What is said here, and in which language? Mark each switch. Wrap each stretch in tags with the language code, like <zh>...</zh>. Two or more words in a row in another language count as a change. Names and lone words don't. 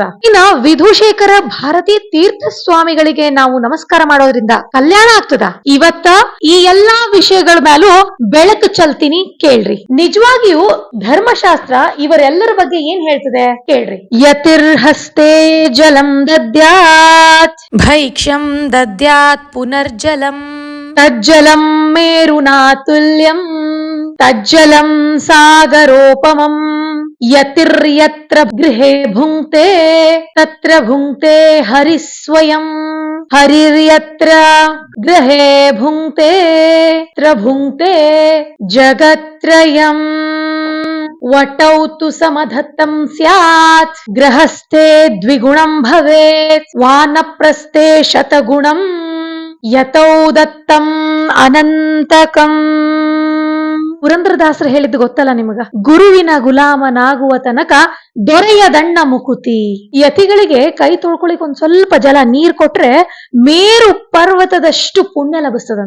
<kn>ಇನ್ನ ವಿಧುಶೇಖರ ಭಾರತೀ ತೀರ್ಥ ಸ್ವಾಮಿಗಳಿಗೆ ನಾವು ನಮಸ್ಕಾರ ಮಾಡೋದ್ರಿಂದ ಕಲ್ಯಾಣ ಆಗ್ತದ. ಇವತ್ತ ಈ ಎಲ್ಲಾ ವಿಷಯಗಳ ಮೇಲೂ ಬೆಳಕು ಚಲ್ತೀನಿ ಕೇಳ್ರಿ. ನಿಜವಾಗಿಯೂ ಧರ್ಮಶಾಸ್ತ್ರ ಇವರೆಲ್ಲರ ಬಗ್ಗೆ ಏನ್ ಹೇಳ್ತದೆ ಕೇಳ್ರಿ.</kn> <sa>ಯತಿರ್ಹಸ್ತೆ ಜಲಂ ದದ್ಯಾತ್ ಭೈಕ್ಷ್ಯಂ ದದ್ಯಾತ್ ಪುನರ್ಜಲಂ ತಜ್ಜಲಂ ಮೇರುನಾತುಲ್ಯಂ ತಜ್ಜಲಂ ಸಾಗರೋಪಮಂ ಯತಿರ್ಯತ್ರ ಗೃಹೇ ಭುಂಕ್ತೆ ತತ್ರ ಭುಂಕ್ತೆ ಹರಿಸ್ವಯಂ ಹರಿರ್ಯತ್ರ ಗೃಹೇ ಭುಂಕ್ತೆ ತ್ರ ಭುಂಕ್ತೆ ಜಗತ್ರಯಂ ವಟೌ ತು ಸಮಧತ್ತಂ ಸ್ಯಾತ್ ಗೃಹಸ್ಥೆ ದ್ವಿಗುಣಂ ಭವೇತ್ ವಾನಪ್ರಸ್ಥೆ ಶತಗುಣಂ ಯತೌ ದತ್ತಂ ಅನಂತಕಂ.</sa> <kn>ಪುರಂದರದಾಸರು ಹೇಳಿದ್ದು ಗೊತ್ತಲ್ಲ ನಿಮಗ? ಗುರುವಿನ ಗುಲಾಮನಾಗುವ ತನಕ ದೊರೆಯ ದಂಡ ಮುಕುತಿ. ಯತಿಗಳಿಗೆ ಕೈ ತೊಳ್ಕೊಳಿಕ್ ಒಂದ್ ಸ್ವಲ್ಪ ಜಲ ನೀರ್ ಕೊಟ್ರೆ ಮೇರು ಪರ್ವತದಷ್ಟು ಪುಣ್ಯ ಲಭಿಸ್ತದಂತ.</kn>